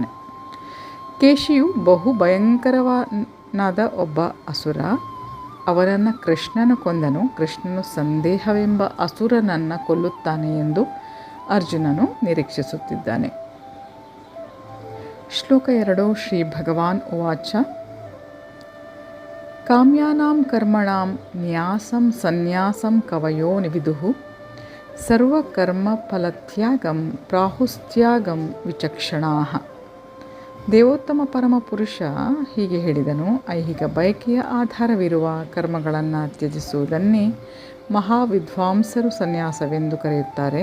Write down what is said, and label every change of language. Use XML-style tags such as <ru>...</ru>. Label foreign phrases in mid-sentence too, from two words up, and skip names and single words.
<kn>ಕೇಶಿಯು ಬಹು ಭಯಂಕರನಾದ ಒಬ್ಬ ಅಸುರ. ಅವನನ್ನು ಕೃಷ್ಣನು ಕೊಂದನು. ಕೃಷ್ಣನು ಸಂದೇಹವೆಂಬ ಅಸುರನನ್ನು ಕೊಲ್ಲುತ್ತಾನೆ ಎಂದು ಅರ್ಜುನನು ನಿರೀಕ್ಷಿಸುತ್ತಿದ್ದಾನೆ. ಶ್ಲೋಕ 2.</kn> <sa>ಶ್ರೀ ಭಗವಾನ್ ಉವಾಚ ಕಾಮ್ಯಾನಾಂ ಕರ್ಮಣಾಂ ನ್ಯಾಸಂ ಸನ್ಯಾಸಂ ಕವಯೋ ವಿದುಃ ಸರ್ವಕರ್ಮಫಲತ್ಯಾಗಂ ಪ್ರಾಹುಸ್ತ್ಯಾಗಂ ವಿಚಕ್ಷಣಾಃ.</sa> <kn>ದೇವೋತ್ತಮ ಪರಮಪುರುಷ ಹೀಗೆ ಹೇಳಿದನು, ಐಹಿಕ ಬಯಕೆಯ ಆಧಾರವಿರುವ ಕರ್ಮಗಳನ್ನು ತ್ಯಜಿಸುವುದನ್ನೇ ಮಹಾವಿದ್ವಾಂಸರು ಸನ್ಯಾಸವೆಂದು ಕರೆಯುತ್ತಾರೆ.</kn>